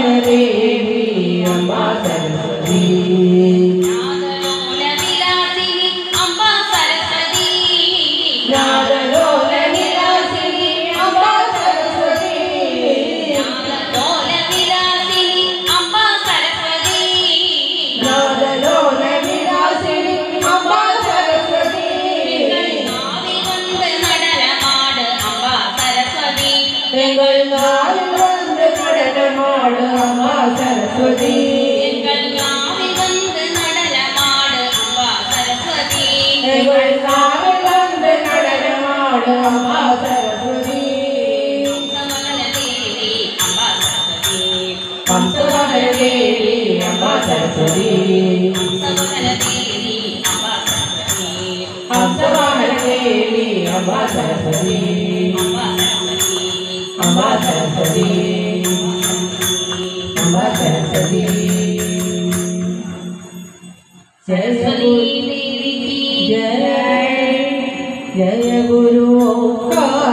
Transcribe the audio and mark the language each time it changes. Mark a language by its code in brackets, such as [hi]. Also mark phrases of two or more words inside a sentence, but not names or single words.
[sa] देवी अम्बा सरस्वती नादलोल विलासिनी अम्बा सरस्वती नादलोल विलासिनी अम्बा सरस्वती नादलोल विलासिनी अम्बा सरस्वती नादलोल विलासिनी अम्बा सरस्वती [ml] നടനമാട് അമ്പാ സരസ്വതി എങ്ങൾ നാവിൽ വന്ന് നടനമാട് അമ്പാ സരസ്വതി എങ്ങൾ നാവിൽ വന്ന് നടനമാട് അമ്പാ സരസ്വതി എങ്ങൾ നാവിൽ വന്ന് നടനമാട് അമ്പാ സരസ്വതി ഹംസവദന ദേവി അമ്പാ സരസ്വതി ഹംസവദന ദേവി അമ്പാ സരസ്വതി हंसवदन देवी अम्बा सरस्वती अम्बा सरस्वती अम्बा सरस्वती सरस्वती [hi] देवी की जय। जय गुरु